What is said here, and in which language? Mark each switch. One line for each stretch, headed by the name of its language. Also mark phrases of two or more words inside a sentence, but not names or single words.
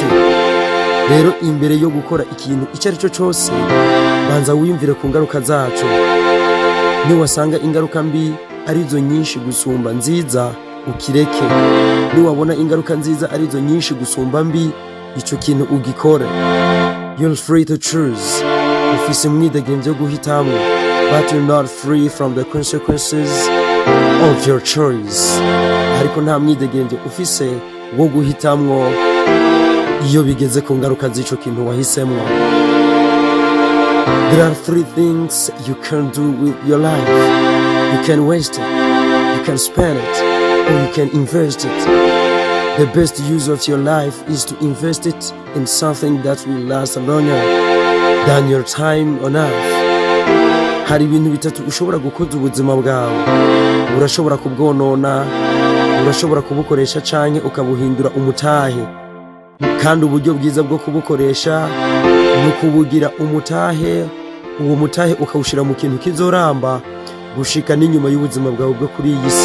Rundi: Rero imbere yo gukora ikintu icyo ari cyo cyose, banza wiyumvire ku ngaruka zacu. Niwasanga ingaruka mbi arizo nyinshi gusumba nziza, ukireke. Niwabona ingaruka nziza arizo nyinshi gusumba mbi, ico kintu ugikore.
English: You're free to choose.
Rundi: Ufise umwidegemvyo wo guhitamwo,
English: but you're not free from the consequences of your choice.
Rundi: Ariko nta mwidegemvyo ufise wo guhitamwo iyo bigeze ku ngaruka z'ico kintu wahisemwo.
English: There are 3 things you can do with your life. You can waste it, you can spend it, or you can invest it. The best use of your life is to invest it in something that will last longer than your time on earth.
Rundi: Hari ibintu bitatu ushobora gukoza ubuzima bwawe. Urashobora kubwonona, urashobora kubukoresha canke ukabuhindura umutahe. Kandi uburyo bwiza bwo kubukoresha ni kubugira umutahe. Uwo mutahe ukawushira mu kintu kizoramba gushika n'inyuma y'ubuzima bwawe bwo kuri iyi si.